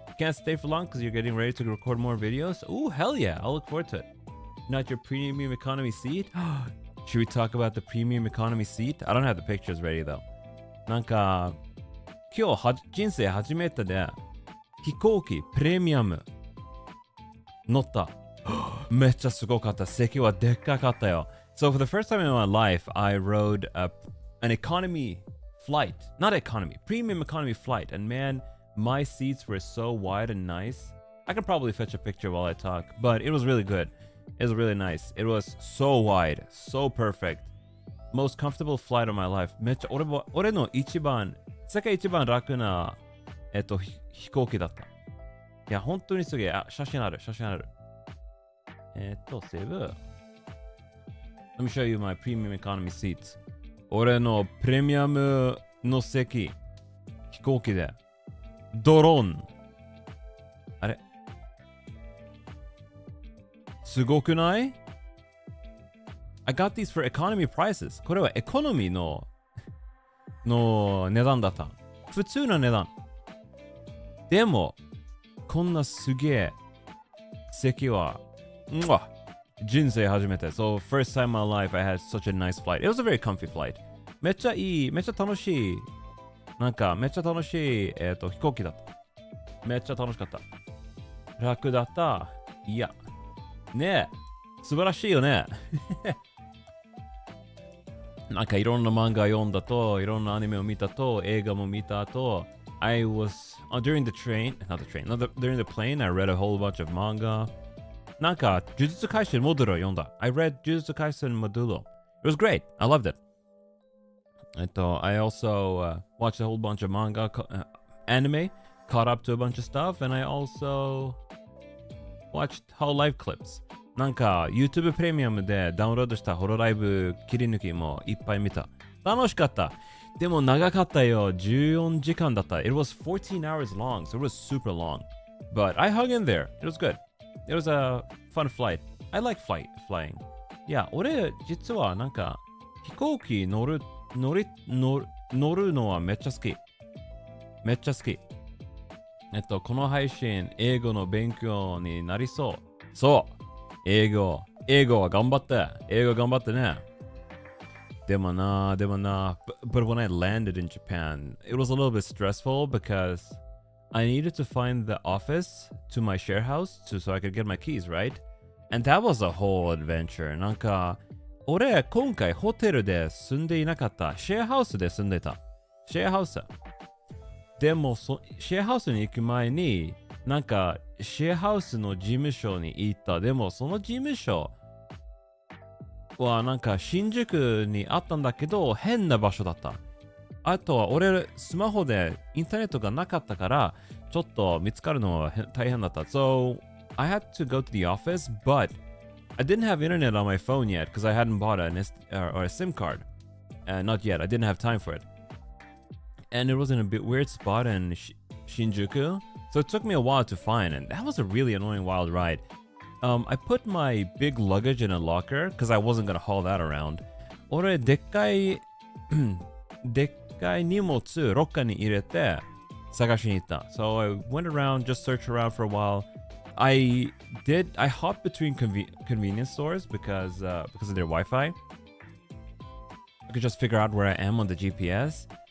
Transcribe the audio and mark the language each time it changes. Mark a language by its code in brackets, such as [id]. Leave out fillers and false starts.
[en] Can't stay for long because you're getting ready to record more videos? Ooh, hell yeah, I'll look forward to it. Not your premium economy seat? Should we talk about the premium economy seat? I don't have the pictures ready though. [ja] なんか、今日人生初めてで飛行機プレミアム乗った。めっちゃすごかった。席はでっかかったよ。 [en] So for the first time in my life, I rode an economy flight. Not economy, premium economy flight. And man, my seats were so wide and nice. I can probably fetch a picture while I talk, but it was really good. It was really nice. It was so wide, so perfect. Most comfortable flight of my life. [ja] めっちゃ俺の世界一番楽な飛行機だった。いや、本当にすげえ。写真ある。セーブ。 [en] Let me show you my premium economy seats. [ja] 俺のプレミアムの席、飛行機で。ドローン。あれすごくない？ [en] I got these for economy prices. [ja] これはエコノミーの値段だった。普通の値段。でも、こんなすげえ席は、人生初めて。 [en] So, first time in my life, I had such a nice flight. It was a very comfy flight. [ja] めっちゃいい、めっちゃ楽しい。なんか、めっちゃ楽しい、飛行機だった。めっちゃ楽しかった。楽だった。いや。ねえ。素晴らしいよね。なんかいろんな漫画読んだと、いろんなアニメを見たと、映画も見たと、 [en] I was, during the train, not the train, during the plane, I read a whole bunch of manga. [ja] なんか、呪術廻戦モドゥロ読んだ。 [en] I read [ja] 呪術廻戦モドゥロ。 [en] It was great. I loved it. I also watched a whole bunch of manga, anime, caught up to a bunch of stuff, and I also watched whole live clips. [ja] なんか YouTube プレミアムでダウンロードしたホロライブ切り抜きもいっぱい見た。楽しかった。でも長かったよ。14時間だった。 [en] It was 14 hours long, so it was super long. But I hung in there. It was good. It was a fun flight. I like flying. [ja] いや、俺実はなんか飛行機乗るのはめっちゃ好き。めっちゃ好き。この配信、英語の勉強になりそう。そう。英語は頑張って。英語頑張ってね。でもな。 [en] But when I landed in Japan, it was a little bit stressful because I needed to find the office to my share house so I could get my keys, right? And that was a whole adventure. [ja] なんか、俺、今回ホテルで住んでいなかった。シェアハウスで住んでた。シェアハウス。でも、シェアハウスに行く前に、なんか、シェアハウスの事務所に行った。でも、その事務所はなんか新宿にあったんだけど、変な場所だった。あとは、俺、スマホでインターネットがなかったから、ちょっと見つかるのは大変だった。 [en] So, I had to go to the office, but I didn't have internet on my phone yet because I hadn't bought a SIM card. Not yet. I didn't have time for it. And it was in a bit weird spot in Shinjuku. So it took me a while to find, and that was a really annoying wild ride. I put my big luggage in a locker because I wasn't going to haul that around. [ja] 俺、でっかい荷物、ロッカーに入れて探しに行った。 [en] So I went around, just searched around for a while. I hopped between convenience stores because of their Wi-Fi. I could just figure out where I am on the GPS.